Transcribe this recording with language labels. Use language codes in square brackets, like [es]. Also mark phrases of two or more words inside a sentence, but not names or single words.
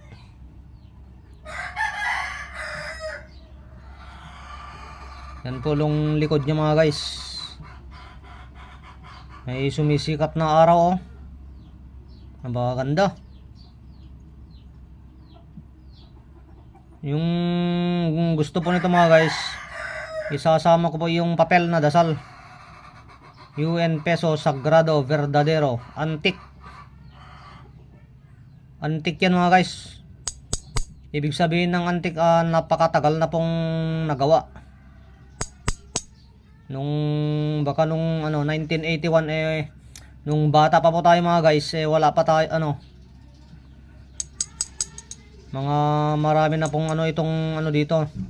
[tl] Yan po yung likod nyo mga guys. May sumisikat na araw Napakaganda. Yung gusto po nito mga guys, isasama ko po yung papel na dasal. [es] UN peso sagrado verdadero. [tl] Antique. Antique yan mga guys. Ibig sabihin ng antique, napakatagal na pong nagawa. Baka nung 1981 nung bata pa po tayo mga guys, wala pa tayo mga marami na pong itong dito.